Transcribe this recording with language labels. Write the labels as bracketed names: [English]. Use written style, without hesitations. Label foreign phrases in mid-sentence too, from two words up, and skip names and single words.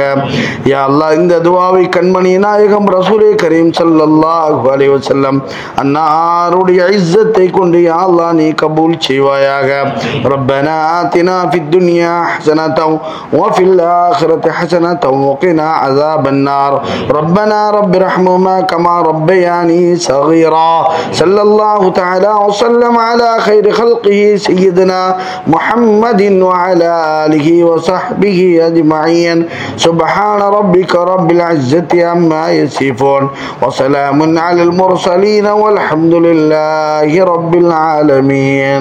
[Tamil] யா அல்லாஹ் இந்த துஆவை கண்மணி நாயகம் ரசூலே கரீம் [Arabic] صلى الله عليه وسلم [Tamil] அன்னாருடைய இஸ்ஸத்தை கொண்டு யா அல்லாஹ் நீ கபூல் செய்வாயாக. [Arabic] ربنا آتنا في الدنيا حسنة وفي الآخرة حسنة وقنا عذاب النار. ربنا رب ارحمهما كما ربياني صغيرا. صلى الله تعالى وسلم على خير خلقه سيدنا محمد وعلى آله وصحبه أجمعين. سبحان ربك رب العزة عما يصفون وسلام على المرسلين والحمد لله رب العالمين.